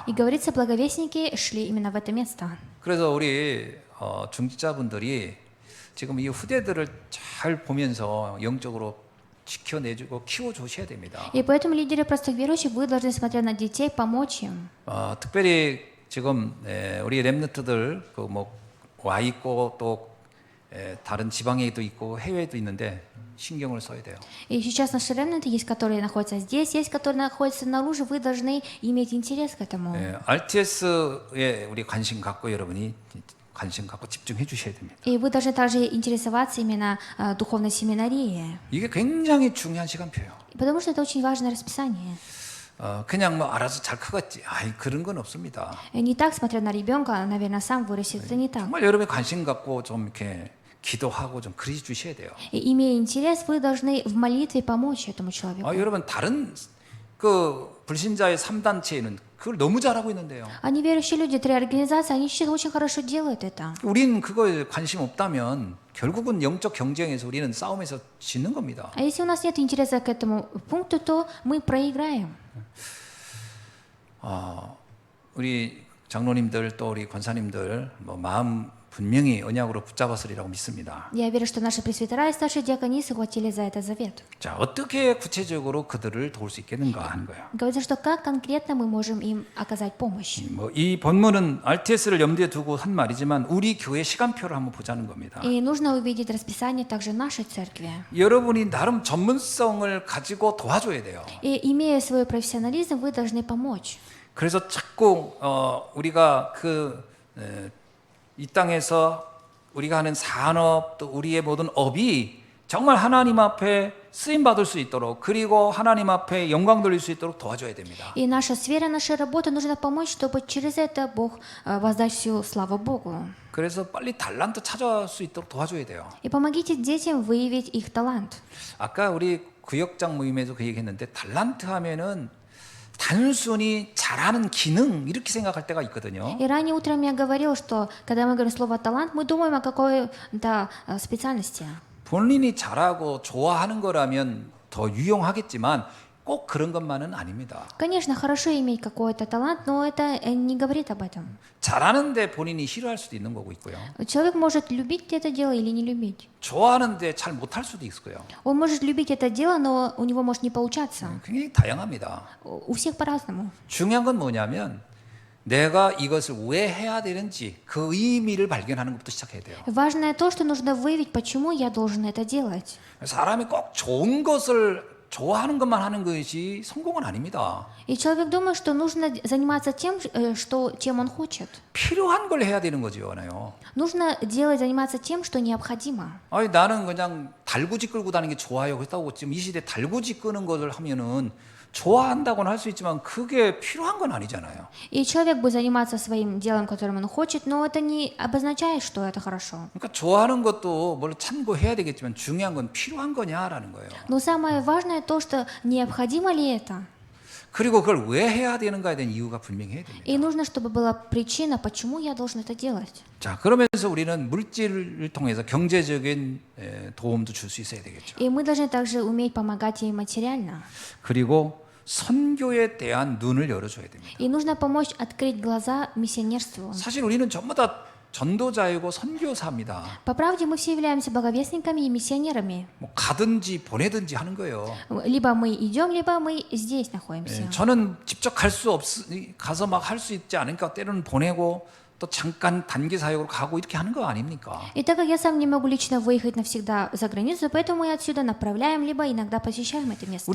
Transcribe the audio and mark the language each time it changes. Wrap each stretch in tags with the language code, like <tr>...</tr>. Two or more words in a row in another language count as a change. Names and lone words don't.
<ru>И говорится, благовестники шли именно в это место.</ru> <ko>그래서 우리 중직자분들이 지금 이 후대들을 잘 보면서 영적으로 지켜내주고 키워주셔야 됩니다.</ko> <ru>И поэтому лидеры простых верующих, вы должны смотреть на детей, помочь им.</ru> <ko>특별히 지금 우리 렘넌트들 와 있고 또 다른 지방에도 있고 해외에도 있는데 신경을 써야 돼요.</ko> <ru>И сейчас наши ремнанты есть, которые находятся здесь, есть, которые находятся снаружи. Вы должны иметь интерес к этому.</ru> <ko>RTS에 우리 관심 갖고 여러분이 관심 갖고 집중해 주셔야 됩니다.</ko> <ru>И вы должны также интересоваться именно духовной семинарией.</ru> <ko>이게 굉장히 중요한 시간표예요.</ko> <ru>Потому что это очень важное расписание.</ru> <ko>그냥 뭐 알아서 잘 크겠지. 그런 건 없습니다.</ko> <ru>Не так смотря на ребенка, наверное, сам вырастет. Это не так.</ru> <ko>정말 여러분의 관심 갖고 좀 이렇게 기도하고 좀 그리 주셔야 돼요.</ko> <ru>И имея интерес, вы должны в молитве помочь этому человеку.</ru> <ko>여러분 다른 그 불신자의 3단체에는 그걸 너무 잘하고 있는데요.</ko> <ru>А неверующие люди, три организации, они сейчас очень хорошо делают это.</ru> <ko>우린 그거에 관심 없다면 결국은 영적 경쟁에서 우리는 싸움에서 지는 겁니다.</ko> <ru>А если у нас нет интереса к этому пункту, то мы проиграем.</ru> <ko>우리 장로님들 또 우리 권사님들 마음 분명히 언약으로 붙잡았으리라고 믿습니다.</ko> <ru>Я верю, что наши пресвитера и старшие диаконисы хватили за это завет.</ru> <ko>자, 어떻게 구체적으로 그들을 도울 수 있겠는가 하는 거예요.</ko> <ru>Говорится, что как конкретно мы можем им оказать помощь.</ru> <ko>이 본문은 RTS를 염두에 두고 한 말이지만 우리 교회 시간표를 한번 보자는 겁니다.</ko> <ru>И нужно увидеть расписание также нашей церкви.</ru> <ko>여러분이 나름 전문성을 가지고 도와줘야 돼요.</ko> <ru>И имея свой профессионализм, вы должны помочь.</ru> <ko>그래서 자꾸 우리가 이 땅에서 우리가 하는 산업 또 우리의 모든 업이 정말 하나님 앞에 쓰임 받을 수 있도록 그리고 하나님 앞에 영광 돌릴 수 있도록 도와줘야 됩니다.</ko> <ru>И наша сфера, наша работа нужно помочь, чтобы через это Бог воздать всю славу Богу.</ru> <ko>그래서 빨리 달란트 찾아올 수 있도록 도와줘야 돼요.</ko> <ru>И помогите детям выявить их талант.</ru> <ko>아까 우리 구역장 모임에서 그 얘기했는데 달란트 하면은 단순히 잘하는 기능 이렇게 생각할 때가 있거든요.</ko> <ru>И ранее утром я говорил, что когда мы говорим слово талант, мы думаем о какой-то специальности.</ru> <ko>본인이 잘하고 좋아하는 거라면 더 유용하겠지만 꼭 그런 것만은 아닙니다.</ko> <ru>Конечно, хорошо иметь какой-то талант, но это не говорит об этом.</ru> <ko>잘하는데 본인이 싫어할 수도 있는 거고 있고요.</ko> <ru>Человек может любить это дело или не любить.</ru> <ko>좋아하는데 잘 못할 수도 있고요.</ko> <ru>Он может любить это дело, но у него может не получаться.</ru> <ko>굉장히 다양합니다.</ko> <ru>У всех по-разному.</ru> <ko>중요한 건 뭐냐면 내가 이것을 왜 해야 되는지 그 의미를 발견하는 것부터 시작해야 돼요.</ko> <ru>Важное то, что нужно выявить, почему я должен это делать.</ru> <ko>사람이 꼭 좋은 것을 좋아하는 것만 하는 것이 성공은 아닙니다.</ko> <ru>И человек думает, что нужно заниматься тем, чем он хочет.</ru> <ko>필요한 걸 해야 되는 거지요.</ko> <ru>Нужно заниматься тем, что необходимо.</ru> <ko>아니 나는 그냥 달구지 끌고 다니는 게 좋아요. 그렇다고 지금 이 시대 달구지 끄는 것을 하면은 좋아한다고는 할 수 있지만 그게 필요한 건 아니잖아요.</ko> <ru>И человек будет заниматься своим делом, которым он хочет, но это не обозначает, что это хорошо.</ru> <ko>그러니까 좋아하는 것도 뭘 참고해야 되겠지만 중요한 건 필요한 거냐라는 거예요.</ko> <ru>Но самое важное то, что необходимо ли это.</ru> <ko>그리고 그걸 왜 해야 되는가에 대한 이유가 분명히 해야 됩니다.</ko> <ru>И нужно, чтобы была причина, почему я должен это делать.</ru> <ko>자, 그러면서 우리는 물질을 통해서 경제적인 도움도 줄 수 있어야 되겠죠.</ko> <ru>И мы должны также уметь помогать ей материально.</ru> <ko>그리고 선교에 대한 눈을 열어줘야 됩니다.</ko> <ru>И нужно помочь открыть глаза миссионерству.</ru> <ko>사실 우리는 전부 다 전도자이고 선교사입니다.</ko> <ru>По правде, мы все являемся благовестниками и миссионерами.</ru> <ko>뭐 가든지 보내든지 하는 거예요.</ko> <ru>Либо мы идем, либо мы здесь находимся.</ru> <ko>저는 직접 가서 막 할 수 있지 않으니까 때로는 보내고 또 잠깐 단기 사역으로 가고 이렇게 하는 거 아닙니까?</ko> <ru>И так как я сам не могу лично выехать навсегда за границу, поэтому мы отсюда направляем, либо иногда посещаем это место.</ru>